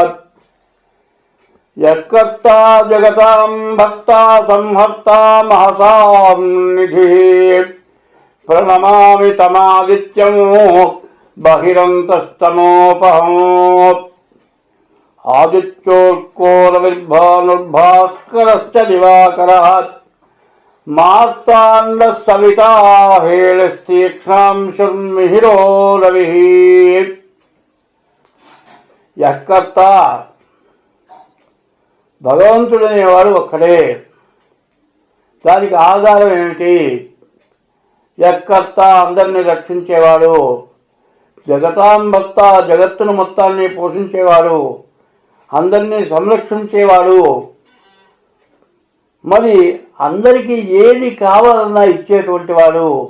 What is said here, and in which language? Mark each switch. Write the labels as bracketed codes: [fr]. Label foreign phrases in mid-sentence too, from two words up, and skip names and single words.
[sa] यत्कर्ता जगतां भक्ता संहर्ता महसां निधिः प्रणमामि तमादित्यं बहिरन्तस्तमोपहम्। आदित्योर्कोरविर्भानुर्भास्करश्च दिवाकरः मार्ताण्डः सविता हेळस्तीक्ष्णांशुर्मिहिरो रविः। [te] యక్కర్త భగవంతుడనేవాడు ఒక్కడే. దానికి ఆధారం ఏమిటి? యక్కర్త అందరినీ రక్షించేవాడు, [sa] జగతాం భక్త [te] జగత్తును మొత్తాన్ని పోషించేవాడు, అందరినీ సంరక్షించేవాడు, మరి అందరికీ ఏది కావాలన్నా ఇచ్చేటువంటి వాడు.